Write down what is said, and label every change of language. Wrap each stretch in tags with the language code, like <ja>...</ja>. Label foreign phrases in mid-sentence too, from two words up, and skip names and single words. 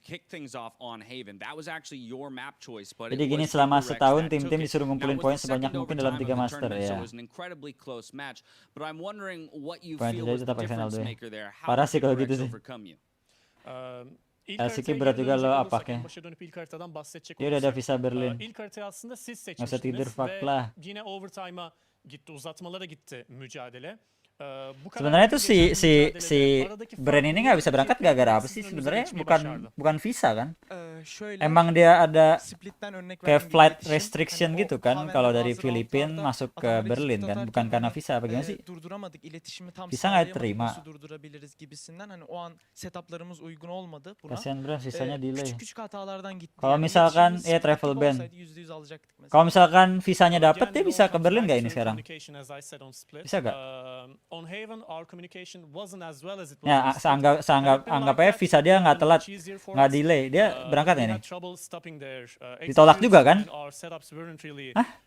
<id>Jadi gini selama setahun tim-tim disuruh ngumpulin poin sebanyak mungkin dalam 3 master ya. Poin jadi tetap final dulu. Parah sih kalau gitu sih. LCK berat juga lo apaknya. Dia udah ada visa Berlin. Nggak usah tidur fuck lah.</id> <tr>Yine overtime'a gitti, uzatmalara gitti mücadele.</tr> <id>Sebenarnya tuh si brand ini nggak bisa berangkat gara-gara apa sih sebenarnya? Bukan visa kan? Emang dia ada kayak</id> <en>flight restriction</en> <id>gitu kan kalau dari Filipina masuk ke Berlin kan? Bukan karena visa apa gimana sih?</id> <tr>Durduramadık iletişimi tam</tr> <id>Visa nggak</id> <tr>sağlayamadık,</tr> <id>terima.</id> <tr>nasıl durdurabiliriz gibisinden hani o an setuplarımız uygun olmadı buna.</tr> <id>Kasihan bro, visanya delay.</id> <tr>Küçük hatalardan gitti.</tr> <id>Kalau</id> <tr>Yani</tr> <id>misalkan</id> <tr>iletişimimiz</tr> <id>travel</id> <tr>pratik</tr> <id>ban.</id> <tr>olsaydı %100 alacaktık mesela.</tr> <id>Kalau misalkan visanya dapet dia bisa ke Berlin nggak ini sekarang? Bisa nggak? Ya, anggap aja visa dia nggak telat, nggak delay, dia berangkat nggak nih? Ditolak juga kan? Hah?</id>